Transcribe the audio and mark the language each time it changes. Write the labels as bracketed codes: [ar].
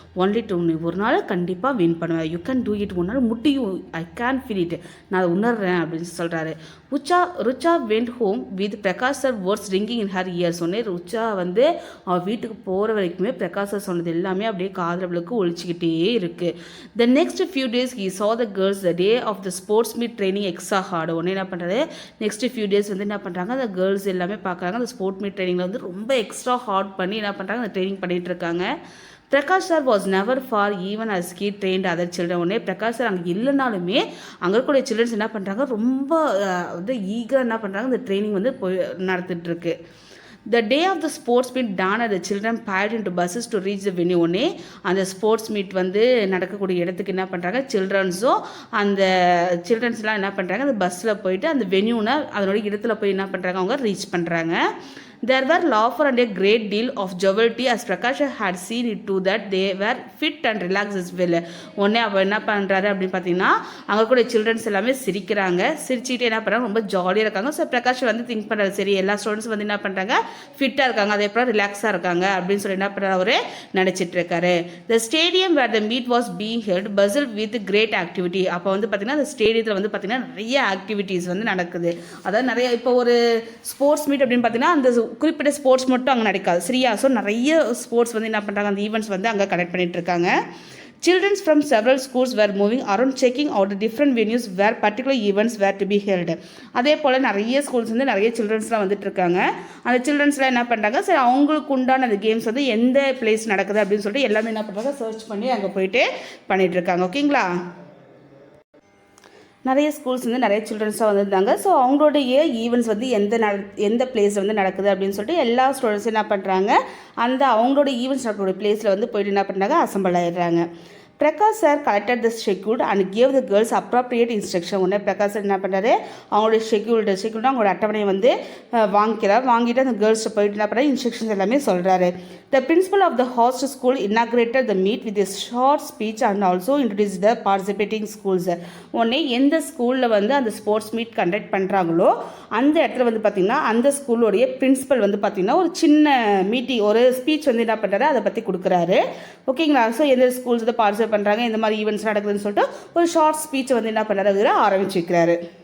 [en] only two, [ta] நீ ஒரு நாள் கண்டிப்பாக வின் பண்ணுவேன், [en] you can do it, [ta] உன்னால் முடியும், [en] I can feel it, [ta] நான் அதை உணர்றேன் அப்படின்னு சொல்கிறாரு. [en] Rucha went home with Prakash sir words ringing in her ear. [ta] சொன்னே ருச்சா வந்து அவள் வீட்டுக்கு போகிற வரைக்குமே பிரகாஷ் சார் சொன்னது எல்லாமே அப்படியே காதலவளுக்கு ஒழிச்சிக்கிட்டே இருக்குது. [en] The next few days he saw the girls the day of the sports meet training extra hard. [ta] உடனே என்ன பண்ணுறது, நெக்ஸ்ட் ஃபியூ டேஸ் வந்து என்ன பண்ணுறாங்க, அந்த கேர்ள்ஸ் எல்லாமே பார்க்குறாங்க அந்த ஸ்போர்ட் மீட் ட்ரைனிங்கில் வந்து ரொம்ப எக்ஸ்ட்ரா ஹார்ட் பண்ணி என்ன பண்ணுறாங்க, அந்த ட்ரைனிங் பண்ணிகிட்டு இருக்காங்க. [en] Prakash sir was never far even as he trained other children. [ta] உடனே பிரகாஷ் சார் அங்கே இல்லைனாலுமே அங்கே இருக்கக்கூடிய சில்ட்ரன்ஸ் என்ன பண்ணுறாங்க, ரொம்ப வந்து ஈகராக என்ன பண்ணுறாங்க, இந்த ட்ரைனிங் வந்து போய் நடந்துகிட்ருக்கு. [en] The day of the sports meet dawned as the children piled into buses to reach the venue. [ta] ஒன்னே அந்த ஸ்போர்ட்ஸ் மீட் வந்து நடக்கக்கூடிய இடத்துக்கு என்ன பண்ணுறாங்க, சில்ட்ரன்ஸும் அந்த சில்ட்ரன்ஸ்லாம் என்ன பண்ணுறாங்க, அந்த பஸ்ஸில் போயிட்டு அந்த வென்யூனை அதனுடைய இடத்துல போய் என்ன பண்ணுறாங்க, அவங்க ரீச் பண்ணுறாங்க. [en] There were laughter and a great deal of joviality as Prakash had seen it too that they were fit and relaxed as well. [ta] உடனே அவள் என்ன பண்ணுறாரு அப்படின்னு பார்த்தீங்கன்னா, அங்கே கூட சில்ட்ரன்ஸ் எல்லாமே சிரிக்கிறாங்க, சிரிச்சுட்டு என்ன பண்ணுறாங்க, ரொம்ப ஜாலியாக இருக்காங்க. ஸோ பிரகாஷ் வந்து திங்க் பண்ணுறாரு, சரி எல்லா ஸ்டூடெண்ட்ஸ் வந்து என்ன பண்ணுறாங்க, ஃபிட்டாக இருக்காங்க, அதே போல் ரிலாக்ஸாக இருக்காங்க அப்படின்னு சொல்லி என்ன பண்ணுறாரு, அவர் நினச்சிட்டு இருக்காரு. [en] The stadium where the meet was being held bustle with great activity. [ta] அப்போ வந்து பார்த்திங்கன்னா அந்த ஸ்டேடியத்தில் வந்து பார்த்திங்கன்னா நிறைய ஆக்டிவிட்டீஸ் வந்து நடக்குது. அதாவது நிறைய இப்போ ஒரு ஸ்போர்ட்ஸ் மீட் அப்படின்னு பார்த்தீங்கன்னா அந்த குறிப்பிட்ட ஸ்போர்ட்ஸ் மட்டும் அங்கே நடக்காது சரியா. ஸோ நிறைய ஸ்போர்ட்ஸ் வந்து என்ன பண்ணுறாங்க, அந்த ஈவெண்ட்ஸ் வந்து அங்கே கனெக்ட் பண்ணிட்டு இருக்காங்க. [en] Children from several schools were moving around checking out the different venues where particular events were to be held. [ta] அதே போல் நிறைய ஸ்கூல்ஸ் வந்து நிறைய சில்ட்ரன்ஸ்லாம் வந்துட்டு இருக்காங்க. அந்த சில்ட்ரன்ஸ்லாம் என்ன பண்ணுறாங்க, சரி அவங்களுக்கு உண்டான அந்த கேம்ஸ் வந்து எந்த பிளேஸ் நடக்குது அப்படின்னு சொல்லிட்டு எல்லாமே என்ன பண்ணுறாங்க, சர்ச் பண்ணி அங்கே போயிட்டு பண்ணிகிட்டு இருக்காங்க. ஓகேங்களா, நிறைய ஸ்கூல்ஸ் வந்து நிறைய சில்ட்ரன்ஸாக வந்திருந்தாங்க. ஸோ அவங்களுடைய ஈவெண்ட்ஸ் வந்து எந்த பிளேஸில் வந்து நடக்குது அப்படின்னு சொல்லிட்டு எல்லா ஸ்டூடெண்ட்ஸும் என்ன பண்ணுறாங்க, அந்த அவங்களோட ஈவெண்ட்ஸ் நடக்கக்கூடிய பிளேஸில் வந்து போயிட்டு என்ன பண்ணுறாங்க, assemble ஆகிடுறாங்க. [en] Prakash sir collected the scheduled and gave the girls appropriate instruction. [ta] உடனே பிரகாஷ் சார் என்ன பண்ணுறாரு, அவங்களுடைய ஷெட்யூல்னா அவங்களோட அட்டவணையை வந்து வாங்கிட்டு அந்த கேர்ள்ஸ்ட்டை போயிட்டு என்ன பண்ணுறாரு, இன்ஸ்ட்ரக்ஷன்ஸ் எல்லாமே சொல்கிறாரு. [en] The principal of the host school inaugurated the meet with a short speech and also introduced the participating schools. [ta] உடனே எந்த ஸ்கூலில் வந்து அந்த ஸ்போர்ட்ஸ் மீட் கண்டக்ட் பண்ணுறாங்களோ அந்த இடத்துல வந்து பார்த்திங்கன்னா அந்த ஸ்கூலோடைய பிரின்சிபல் வந்து பார்த்திங்கன்னா ஒரு சின்ன மீட்டிங் ஒரு ஸ்பீச் வந்து என்ன பண்ணுறாரு, அதை பற்றி கொடுக்குறாரு. ஓகேங்களா, ஸோ எந்த ஸ்கூல்ஸ் வந்து பார்ட்டிசிபேட் பண்ணுறாங்க, இந்த மாதிரி ஈவெண்ட்ஸ் நடக்குதுன்னு சொல்லிட்டு ஒரு ஷார்ட் ஸ்பீச்சை வந்து என்ன பண்ணுறாரு, ஆரம்பிச்சிருக்கிறாரு.